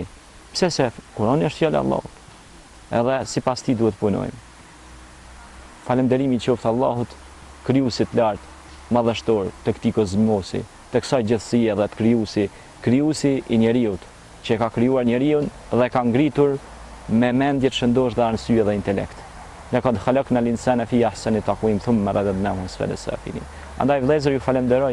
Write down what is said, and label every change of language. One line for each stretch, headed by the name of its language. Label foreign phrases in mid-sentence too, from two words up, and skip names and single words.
Albanian: Pse se Kur'ani është fjala e Allahut. Edhe sipas tij duhet punojmë. Falënderimi qoftë Allahut, krijuesit lart, madhështor të këtij kozmosi, të kësaj gjësie dhe të krijuesi i njeriu, që ka krijuar njeriu dhe ka ngritur me mendje të shëndosh dhe arsye dhe intelekt.
Arabic: لقد خلقنا الإنسان في أحسن تقويم ثم رددناه أسفل سافلين.
Albanian: Andaj vëllezër, ju falenderoj